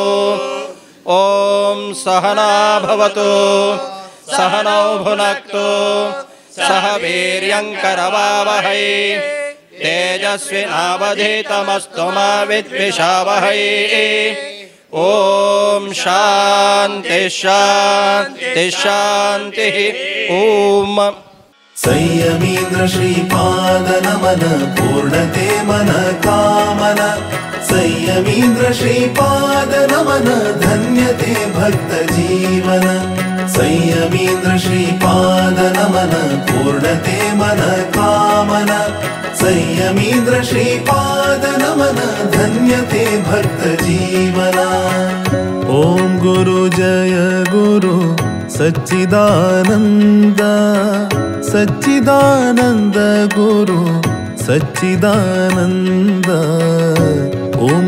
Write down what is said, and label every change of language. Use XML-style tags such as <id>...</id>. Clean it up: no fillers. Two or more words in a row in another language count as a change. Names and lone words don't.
<sa>ॐ सहना भवतु सहनौ भुनक्तु सह वीर्यङ्करवावहै तेजस्विनावधीतमस्तु मा विद्विषावहै ॐ शान्ति शान्ति शान्तिः ॐ</sa> <hi>संयमीन्द्र श्रीपाद नमन पूर्णते मन कामन संयमीन्द्र श्रीपाद नमन धन्यते भक्त जीवन संयमीन्द्र श्रीपाद नमन पूर्णते मन कामन संयमीन्द्र श्रीपाद नमन धन्यते भक्त जीवना ओम</hi> <sa>गुरु जय गुरु सच्चिदानंद सच्चिदानंद गुरु सच्चिदानंद ओम</sa>